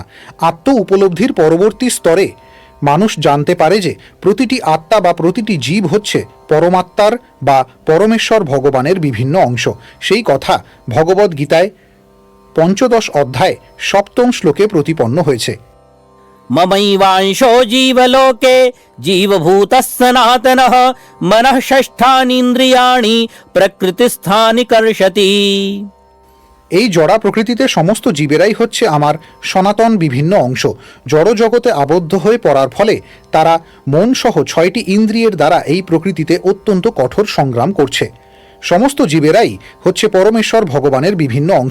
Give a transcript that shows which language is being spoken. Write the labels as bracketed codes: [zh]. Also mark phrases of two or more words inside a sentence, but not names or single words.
[bn] আত্ম উপলব্ধির পরবর্তী স্তরে মানুষ জানতে পারে যে প্রতিটি আত্মা বা প্রতিটি জীব হচ্ছে পরমাত্মার বা পরমেশ্বর ভগবানের বিভিন্ন অংশ। সেই কথা ভগবদ্ গীতায় 15 অধ্যায় 7 শ্লোকে প্রতিপন্ন হয়েছে। [sa] ममैवांशो जीवलोके जीवभूतः सनातनः मनः षष्ठानीन्द्रियाणि प्रकृतिस्थानि कर्षति। [bn] এই জড়া প্রকৃতিতে সমস্ত জীবেরাই হচ্ছে আমার সনাতন বিভিন্ন অংশ। জড় জগতে আবদ্ধ হয়ে পড়ার ফলে তারা মন সহ 6টি ইন্দ্রিয়ের দ্বারা এই প্রকৃতিতে অত্যন্ত কঠোর সংগ্রাম করছে। সমস্ত জীবেরাই হচ্ছে পরমেশ্বর ভগবানের বিভিন্ন অংশ।